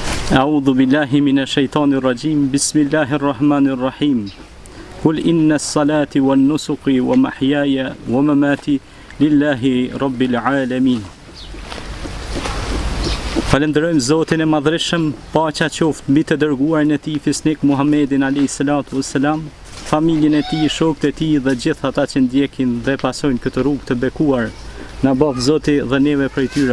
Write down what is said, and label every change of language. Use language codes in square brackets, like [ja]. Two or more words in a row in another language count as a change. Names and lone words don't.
[ar] أعوذ بالله من الشيطان الرجيم بسم الله الرحمن الرحيم. قل إن صلاتي ونسكي ومحياي ومماتي لله رب العالمين. [sq] Falenderojmë Zotin e Madhreshëm, paqja qoftë mbi të dërguarin e tij fisnik Muhammedin [ar] عليه الصلاة والسلام, [sq] familjen e tij, shokët e tij dhe gjithë ata që ndjekin dhe pasojnë këtë rrugë të bekuar. Na bof Zoti dhe neve prej tyre.